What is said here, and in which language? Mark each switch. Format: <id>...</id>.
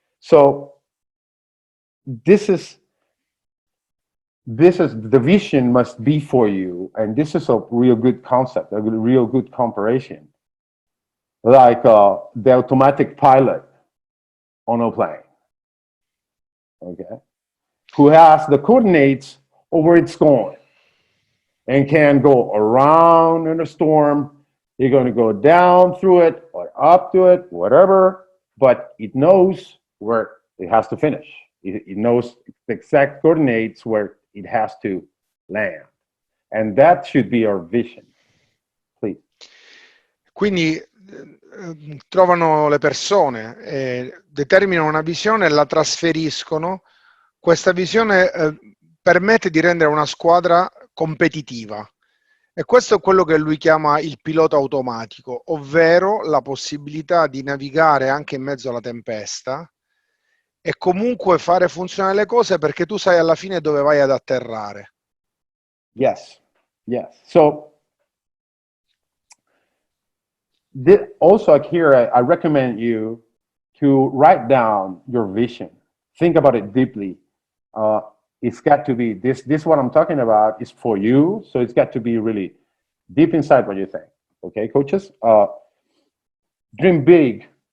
<en>So this is the vision must be for you, and this is a real good concept, a real good comparison, like the automatic pilot on a plane, okay, who has the coordinates of where it's going and can go around in a storm. You're going to go down through it or up to it, whatever, but it knows where it has to finish. It knows the exact coordinates where it has to land. And that should be our vision. Please.</en> <it>Quindi trovano le persone, determinano una visione e la trasferiscono. Questa visione permette di rendere una squadra competitiva. E questo è quello che lui chiama il pilota automatico, ovvero la possibilità di navigare anche in mezzo alla tempesta e comunque fare funzionare le cose perché tu sai alla fine dove vai ad atterrare.</it> <en>Yes. So also here, I recommend you to write down your vision. Think about it deeply. It's got to be this what I'm talking about is for you, so it's got to be really deep inside what you think. Okay, coaches? Dream big.</en>